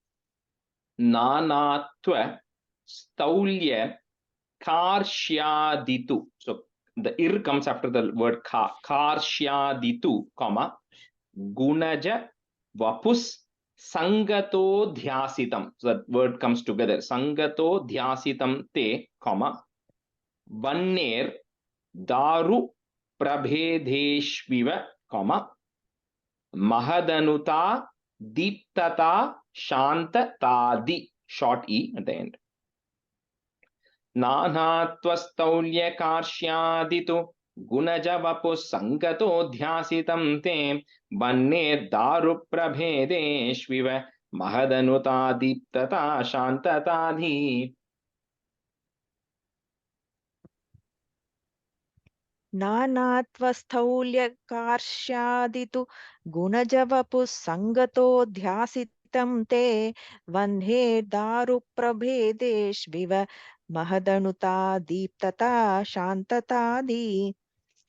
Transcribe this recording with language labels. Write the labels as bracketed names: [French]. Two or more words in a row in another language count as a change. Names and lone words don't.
[Sanskrit] नानात्व स्थौल्य कार्श्यादितु. [English] So the ir comes after the word ka. [Sanskrit] कार्श्यादितु, गुणज वपुः सङ्गतो ध्यासितं. [English] So that word comes together. [Sanskrit] सङ्गतो ध्यासितं ते, वह्ने दारु प्रभेदेष्विव, महदनुता दीप्तता शान्ततादि. [English] Short E at the end. [Sanskrit] नानात्वस्थौल्य कार्श्यादितु गुणजवपुः सङ्गतो ध्यासितं ते वह्ने दारु प्रभेदेष्विव महदनुता दीप्तता शान्ततादि. नानात्वस्थौल्यकार्ष्यादितु गुणजवपुः सङ्गतो ध्यासितं ते वह्ने दारुप्रभेदेष्विव महदनुता दीप्तता शान्ततादि.